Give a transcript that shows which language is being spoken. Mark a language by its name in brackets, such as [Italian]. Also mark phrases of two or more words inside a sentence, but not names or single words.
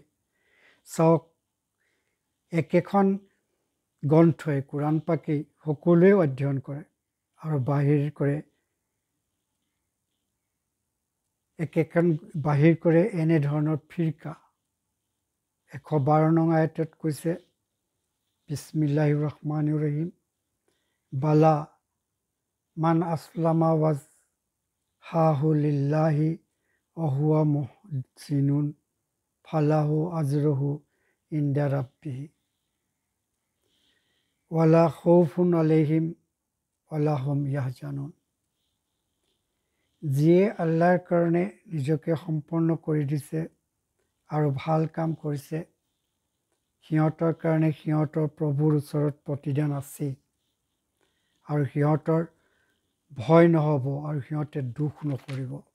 [Assamese] চাওক একেখন গ্ৰন্থই কোৰাণ পাকেই সকলোৱে অধ্যয়ন কৰে আৰু বাহিৰ কৰে এনেধৰণৰ ফিৰকা। 112 নং আয়াতত কৈছে [Arabic] بسم الله الرحمن الرحيم بلى من أسلم وجهه لله وهو محسن فله أجره عند ربه ولا خوف عليهم ولا هم يحزنون. [Assamese] যিয়ে আল্লাহৰ কাৰণে নিজকে সম্পন্ন কৰি দিছে আৰু ভাল কাম কৰিছে সিহঁতৰ কাৰণে সিহঁতৰ প্ৰভুৰ ওচৰত প্ৰতিদান আছে আৰু সিহঁতৰ ভয় নহ'ব আৰু সিহঁতে দুখ নকৰিব।